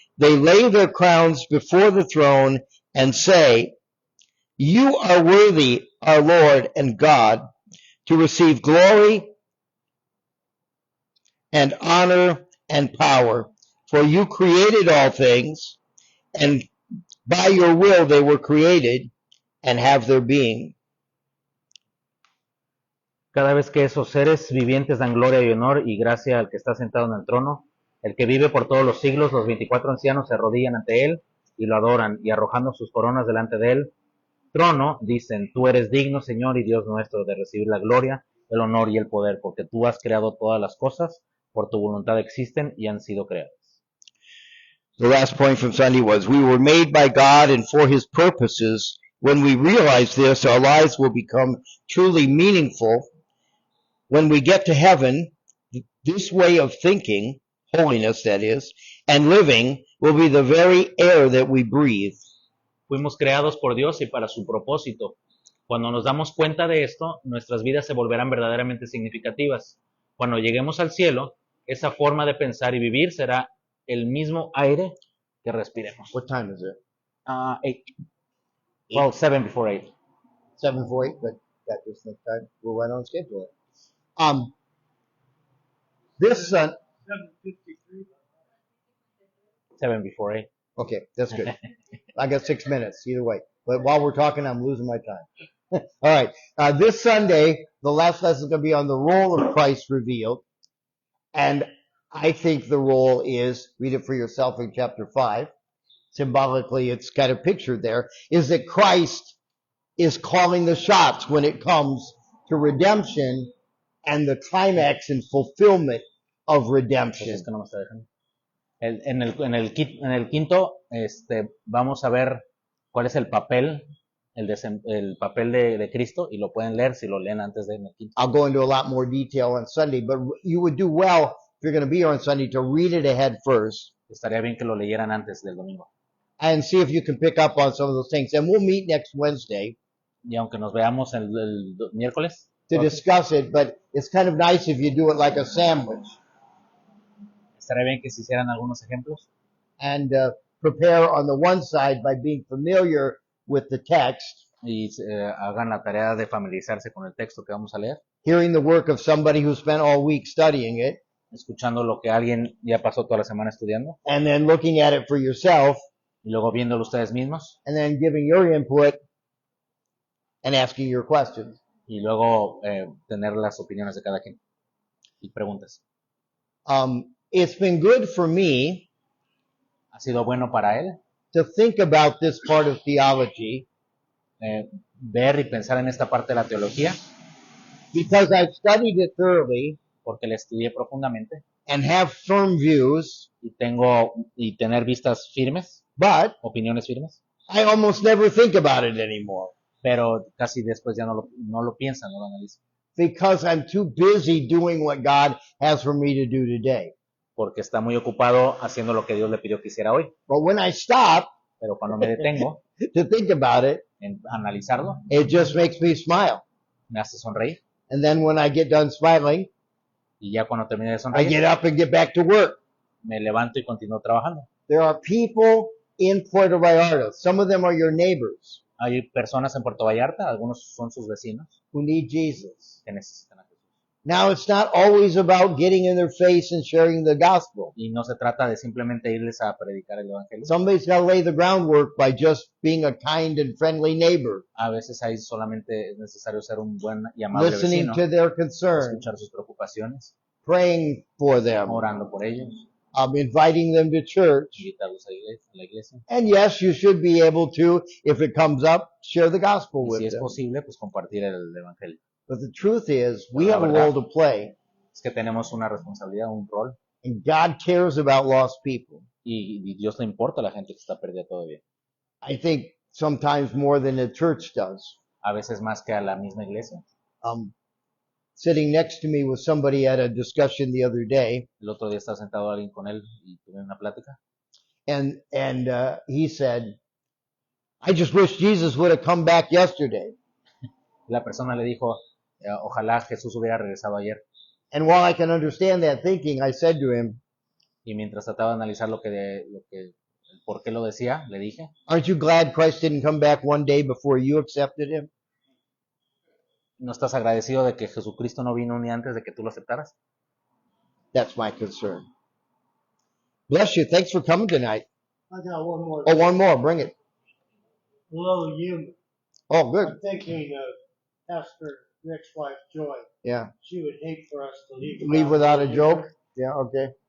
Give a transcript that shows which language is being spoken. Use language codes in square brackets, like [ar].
[en] They lay their crowns before the throne and say, "You are worthy, our Lord and God, to receive glory and honor and power, for you created all things, and by your will they were created and have their being." [es] Cada vez que esos seres vivientes dan gloria y honor y gracia al que está sentado en el trono, el que vive por todos los siglos, los 24 ancianos se arrodillan ante él y lo adoran, y arrojando sus coronas delante de él, trono, dicen, tú eres digno, Señor y Dios nuestro, de recibir la gloria, el honor y el poder, porque tú has creado todas las cosas, por tu voluntad existen y han sido creadas. [en] The last point from Sunday was, we were made by God and for his purposes. When we realize this, our lives will become truly meaningful. When we get to heaven, this way of thinking, holiness that is, and living will be the very air that we breathe. [es] Fuimos creados por Dios y para su propósito. Cuando nos damos cuenta de esto, nuestras vidas se volverán verdaderamente significativas. Cuando lleguemos al cielo, esa forma de pensar y vivir será el mismo aire que respiremos. [en] What time is it? 8. Well, 7 before 8. 7 before 8, but got this next time. We're right on schedule. This 7:53. 7 before 8. okay, that's good. I got 6 minutes either way. But while we're talking, I'm losing my time. All right. This Sunday, the last lesson is going to be on the role of Christ revealed. And I think the role is, read it for yourself in chapter 5. Symbolically, it's kind of pictured there, is that Christ is calling the shots when it comes to redemption and the climax and fulfillment of redemption. [es] Entonces, ¿qué no me está dejando? En el quinto, vamos a ver cuál es el papel, el papel de Cristo, y lo pueden leer si lo leen antes de el quinto. [en] I'll go into a lot more detail on Sunday, but you would do well, if you're going to be here on Sunday, to read it ahead first. [es] Estaría bien que lo leyeran antes del domingo. [en] And see if you can pick up on some of those things. And we'll meet next Wednesday [es] Y aunque nos veamos el miércoles, [en] to discuss it, but it's kind of nice if you do it like a sandwich [es] estaría bien que se hicieran algunos ejemplos. [en] and prepare on the one side by being familiar with the text, [es] Y hagan la tarea de familiarizarse con el texto que vamos a leer, [en] hearing the work of somebody who spent all week studying it, [es] escuchando lo que alguien ya pasó toda la semana estudiando, [en] and then looking at it for yourself, [es] y luego viéndolo ustedes mismos, [en] and then giving your input and asking your questions. [es] y luego tener las opiniones de cada quien y preguntas. [en] It's been good for me [es] Ha sido bueno para él [en] to think about this part of theology [es] ver y pensar en esta parte de la teología [en] because I've studied it thoroughly [es] porque la estudié profundamente [en] and have firm views, [es] y tener vistas firmes, [en] but [es] opiniones firmes, [en] I almost never think about it anymore [es] pero casi después ya no lo piensan, no lo analizan, [en] because I'm too busy doing what God has for me to do today. [es] porque está muy ocupado haciendo lo que Dios le pidió que hiciera hoy. [en] But when I stop [es] Pero cuando me detengo [en] to think about it, [es] en analizarlo, [en] it just makes me smile. [es] me hace sonreír. [en] And then when I get done smiling, [es] Y ya cuando termine de [en] I [es] sonreír, [en] get up and get back to work. [es] me levanto y continúo trabajando. [en] There are people in Puerto Vallarta, some of them are your neighbors, [es] Hay personas en Puerto Vallarta, algunos son sus vecinos, [en] who need Jesus. [es] que necesitan a Jesús. [en] Now, it's not always about getting in their face and sharing the gospel. [es] Y no se trata de simplemente irles a predicar el evangelio. [en] Somebody's got to lay the groundwork by just being a kind and friendly neighbor, [es] A veces ahí solamente es necesario ser un buen y amable [en] listening [es] vecino, [en] to their concerns, [es] escuchar sus preocupaciones, [en] praying for them, [es] orando por ellos, [en] inviting them to church. [es] invitarlos a la iglesia. [en] And yes, you should be able to, if it comes up, share the gospel [es] Y [en] with [es] si es [en] them. [es] posible, pues compartir el evangelio. [en] But the truth is, we have a role to play, [es] Es que tenemos una responsabilidad, un rol, [en] and God cares about lost people. [es] y Dios le importa a la gente que está perdida todavía. [en] I think sometimes more than the church does. [es] A veces más que a la misma iglesia. [en] Sitting next to me was somebody at a discussion the other day, [es] El otro día estaba sentado alguien con él y tuve una plática. [en] and he said, "I just wish Jesus would have come back yesterday." [es] La persona le dijo, ojalá Jesús hubiera regresado ayer. [en] And while I can understand that thinking, I said to him, [es] Y mientras trataba de analizar el por qué lo decía, le dije, [en] "Aren't you glad Christ didn't come back one day before you accepted him?" [es] ¿no estás agradecido de que Jesucristo no vino un día antes de que tú lo aceptaras? [en] That's my concern. Bless you. Thanks for coming tonight. I got one more. Oh, one more. Bring it. Hello, you. Oh, good. I'm thinking of Pastor Rick's wife, Joy. Yeah. She would hate for us to leave. Leave without a joke. Yeah. Okay.